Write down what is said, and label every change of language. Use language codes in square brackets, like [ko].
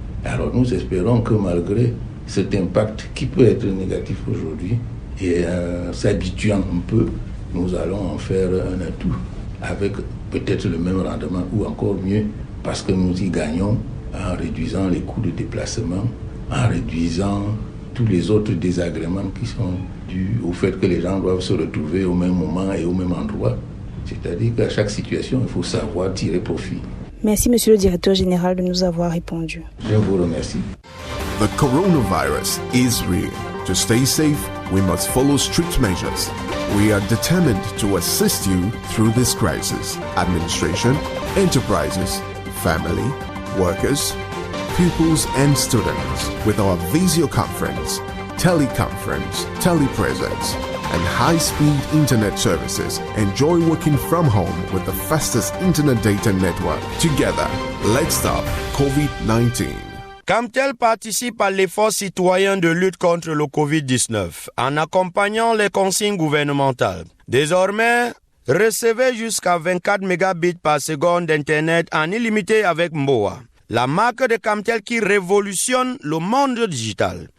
[fr] Alors, nous espérons que malgré cet impact qui peut être négatif aujourd'hui, et s'habituant un peu, nous allons en faire un atout avec peut-être le même rendement ou encore mieux, parce que nous y gagnons en réduisant les coûts de déplacement, en réduisant tous les autres désagréments qui sont dus au fait que les gens doivent se retrouver au même moment et au même endroit. C'est-à-dire qu'à chaque situation, il faut savoir tirer profit. Merci, Monsieur le Directeur Général, de nous avoir répondu. Je vous remercie. [en] The coronavirus is real. To stay safe, we must follow strict measures. We are determined to assist you through this crisis. Administration, enterprises, family, workers, pupils and students with our video conference, teleconference, telepresence, and high-speed internet services. Enjoy working from home with the fastest internet data network. Together, let's stop COVID-19. [fr] Camtel participe à l'effort citoyen de lutte contre le COVID-19 en accompagnant les consignes gouvernementales. Désormais, recevez jusqu'à 24 mégabits par seconde d'Internet en illimité avec Mboa, la marque de Camtel qui révolutionne le monde digital.